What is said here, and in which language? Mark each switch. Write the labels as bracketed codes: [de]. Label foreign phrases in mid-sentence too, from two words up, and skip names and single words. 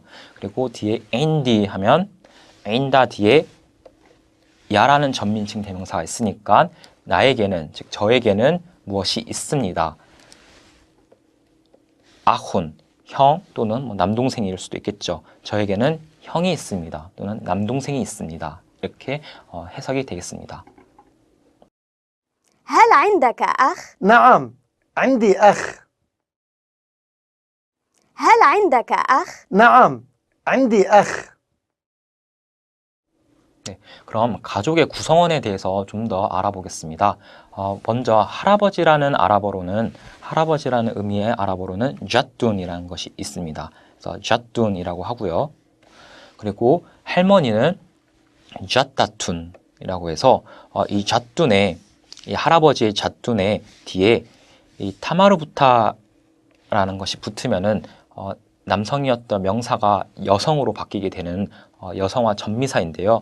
[ko] 그리고 뒤에 인디 하면 인다 뒤에 야라는 전민칭 대명사가 있으니까 나에게는, 즉 저에게는 무엇이 있습니다. 아훈, 형 또는 뭐 남동생일 수도 있겠죠. 저에게는 형이 있습니다. 또는 남동생이 있습니다. 이렇게 해석이 되겠습니다. [ar] هل عندك أخ؟ نعم عندي أخ. هل عندك أخ؟ نعم عندي أخ. [ko] 네, 그럼 가족의 구성원에 대해서 좀 더 알아보겠습니다. 먼저 할아버지라는 의미의 아랍어로는 자둔이라는 것이 있습니다. 그래서 자둔이라고 하고요. 그리고 할머니는 자따툰이라고 해서 이 자둔의, 이 할아버지의 자둔의 뒤에 이 타마르부타라는 라는 것이 붙으면은 남성이었던 명사가 여성으로 바뀌게 되는 여성화 전미사인데요.